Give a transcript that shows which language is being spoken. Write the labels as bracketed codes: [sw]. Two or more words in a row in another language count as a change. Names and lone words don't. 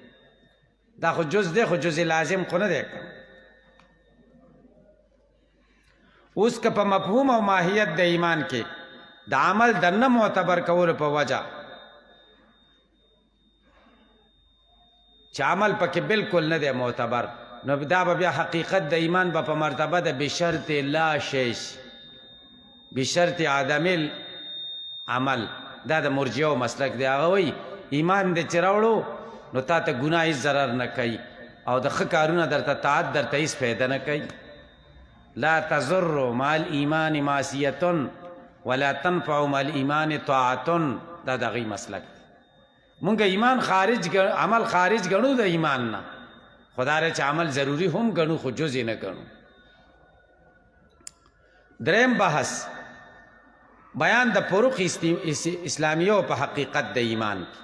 [ps] دا خو جز دی، خو جز لازم خو نه دی. اوس که په مفهوم او ماهیت د ایمان کې د عمل د نه معتبر کولو په وجه چې عمل پکې بالکل نه دی معتبر، نو دا به بیا حقیقت د ایمان به په مرتبه د [ar] بشرط لا شیش، بشرط عدم العمل. [ps] دا د مرجئو مسلک دی. هغه وایي ایمان دې چې راوړو نو تا ته ګناه هېڅ ضرر نه کوي او د ښه کارونه درته طاعت درته هېڅ فایده نه کوي. [ar] لا تضر مع الایمان معصیة ولا تنفع مع الایمان طاعة. [ps] دا د هغوی مسلک دی. مونږ ایمان خارج عمل خارج ګڼو د ایمان نه، خدا رې چې عمل ضروری هم ګڼو خو جز یې نه ګڼو. دریم بحث بیان د فروق اسلامیو په حقیقت د ایمان.